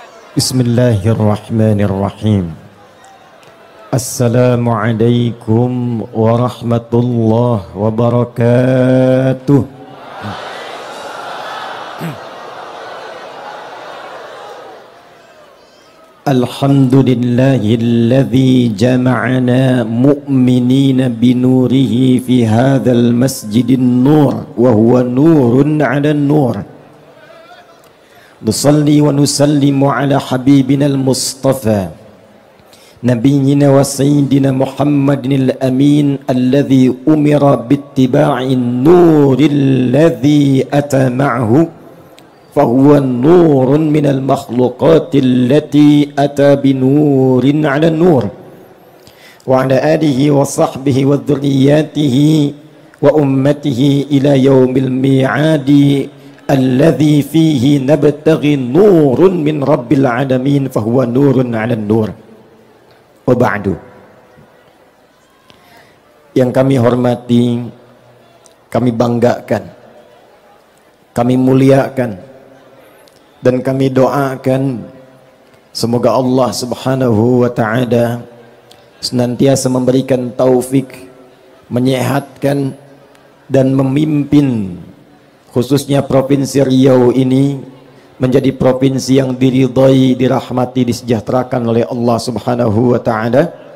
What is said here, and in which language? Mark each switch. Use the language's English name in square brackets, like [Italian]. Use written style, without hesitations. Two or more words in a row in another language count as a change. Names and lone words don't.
[Arabic] بسم الله الرحمن الرحيم السلام عليكم ورحمة الله وبركاته. الحمد لله الذي جمعنا مؤمنين بنوره في هذا المسجد النور وهو نور على نور. نصلي ونسلم على حبيبنا المصطفى نبينا وسيدنا محمد الأمين الذي أمر باتباع النور الذي أتى معه فهو نور من المخلوقات التي أتت بنور على نور وعلى آله وصحبه وذريته وأمته إلى يوم الميعاد الذي فيه نبتغي نورا من رب العالمين فهو نور على نور. وبعد. [Indonesian] Yang kami hormati, kami banggakan, kami muliakan, dan kami doakan semoga Allah [Arabic] سبحانه وتعالى [Indonesian] senantiasa memberikan taufik, menyehatkan dan memimpin khususnya Provinsi Riau ini menjadi provinsi yang diridhai, dirahmati, disejahterakan oleh Allah [Arabic] سبحانه وتعالى.